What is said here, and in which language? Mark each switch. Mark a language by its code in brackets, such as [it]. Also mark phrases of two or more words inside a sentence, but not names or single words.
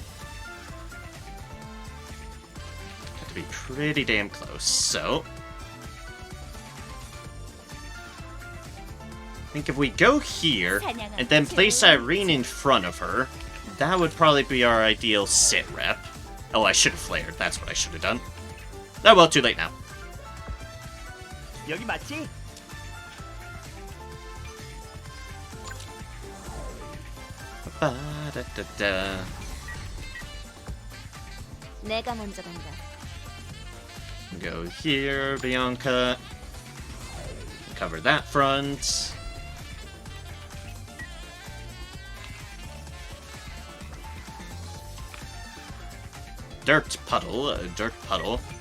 [en] Have to be pretty damn close, so... I think if we go here, and then place Irene in front of her, that would probably be our ideal sit rep. Oh, I should have flared, that's what I should have done. Oh well, too late now. [ko] 여기 맞지? Ba-da-da-da. 내가 먼저 간다. [en] Go here, Bianca. Cover that front. Dirt puddle, dirt puddle.